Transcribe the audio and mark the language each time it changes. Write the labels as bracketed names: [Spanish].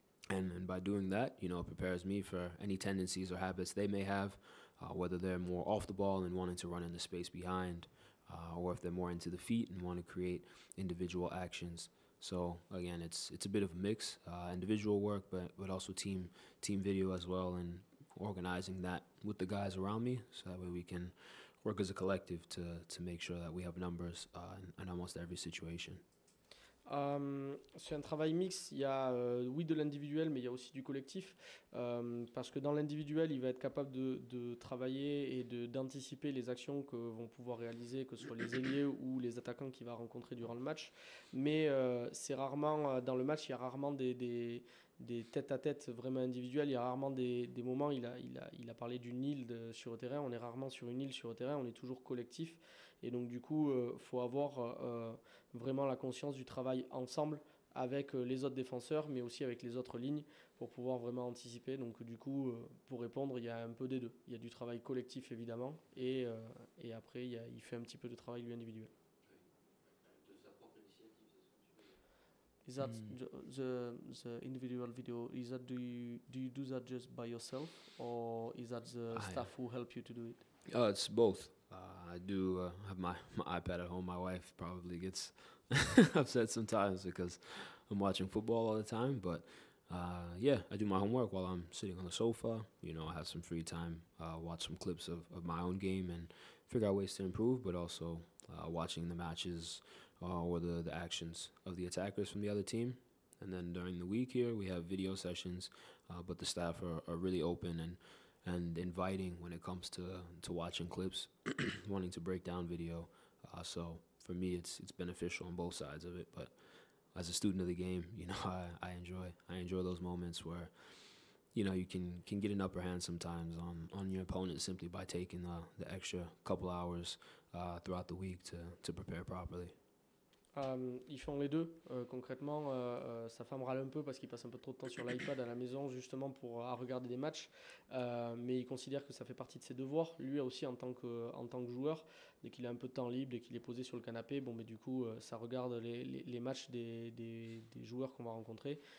[English] And by doing that, it prepares me for any tendencies or habits they may have, whether they're more off the ball and wanting to run in the space behind, or if they're more into the feet and want to create individual actions. So again, it's a bit of a mix, individual work, but also team video as well, and organizing that with the guys around me, so that way we can work as a collective to make sure that we have numbers in almost every situation. [French] C'est un travail mixte, il y a oui de l'individuel mais il y a aussi du collectif parce que dans l'individuel il va être capable de travailler et d'anticiper les actions que vont pouvoir réaliser, que ce soit les ailiers ou les attaquants qu'il va rencontrer durant le match, mais c'est rarement dans le match, il y a rarement des tête-à-tête vraiment individuels, il y a rarement des moments, il a parlé d'une île sur le terrain, on est rarement sur une île sur le terrain, on est toujours collectif et donc du coup faut avoir vraiment la conscience du travail ensemble avec les autres défenseurs mais aussi avec les autres lignes pour pouvoir vraiment anticiper. Donc du coup pour répondre il y a un peu des deux, il y a du travail collectif évidemment et après il fait un petit peu de travail lui individuel. De sa propre initiative, c'est ce que tu veux dire. [English] Is that the individual video, is that do you do that just by yourself or is that the staff who help you to do it? It's both. I do have my iPad at home. My wife probably gets upset sometimes because I'm watching football all the time. But yeah, I do my homework while I'm sitting on the sofa. I have some free time, watch some clips of my own game and figure out ways to improve, but also watching the matches or the actions of the attackers from the other team. And then during the week here, we have video sessions, but the staff are really open and inviting when it comes to watching clips, wanting to break down video. So for me, it's beneficial on both sides of it. But as a student of the game, I enjoy those moments where you can get an upper hand sometimes on your opponent simply by taking the extra couple hours throughout the week to prepare properly. [French] Ils font les deux. Concrètement, sa femme râle un peu parce qu'il passe un peu trop de temps sur l'iPad à la maison justement pour à regarder des matchs. Mais il considère que ça fait partie de ses devoirs. Lui aussi en tant que joueur, dès qu'il a un peu de temps libre, dès qu'il est posé sur le canapé, bon, mais du coup, ça regarde les matchs des joueurs qu'on va rencontrer.